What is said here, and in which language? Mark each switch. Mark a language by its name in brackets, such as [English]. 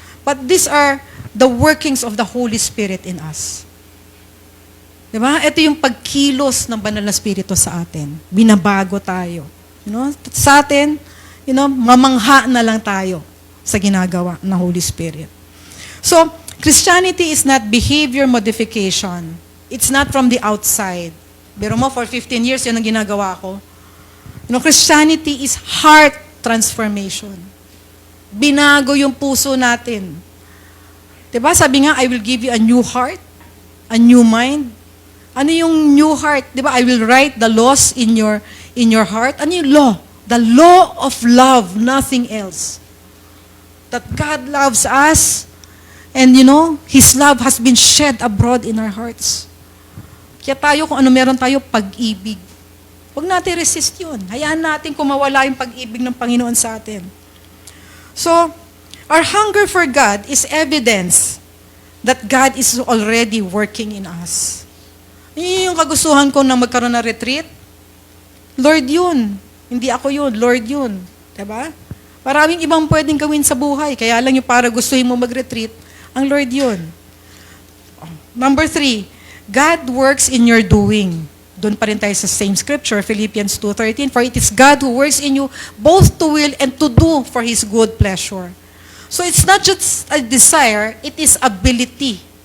[English] But these are the workings of the Holy Spirit in us. [Filipino] Diba? Ito yung pagkilos ng banal na Espiritu sa atin. Binabago tayo. Sa atin, mamangha na lang tayo sa ginagawa ng Holy Spirit. [English] So, Christianity is not behavior modification. It's not from the outside. [Filipino] Pero mo, [English] for 15 years, [Filipino] yun ang ginagawa ko. [English] Christianity is heart transformation. [Filipino] Binago yung puso natin. Diba? Sabi nga, [English] I will give you a new heart, a new mind. [Filipino] Ano yung [English] new heart? [Filipino] Diba? [English] I will write the laws in your heart. [Filipino] Ano yung [English] law? The law of love, nothing else. That God loves us, and His love has been shed abroad in our hearts. [Filipino] Kaya tayo, kung ano meron tayo, pag-ibig. Huwag natin resist yun. Hayaan natin kung mawala yung pag-ibig ng Panginoon sa atin. [English] So, our hunger for God is evidence that God is already working in us. [Filipino] Yun yung kagustuhan ko na magkaroon ng retreat. Lord yun. Hindi ako yun. Lord yun. Diba? Maraming ibang pwedeng gawin sa buhay. Kaya lang yung para gustuhin mo mag-retreat, ang Lord yun. [English] Number 3, God works in your doing. [Filipino] Doon pa rin tayo sa [English] same scripture, Philippians 2:13. For it is God who works in you both to will and to do for His good pleasure. So it's not just a desire, it is ability.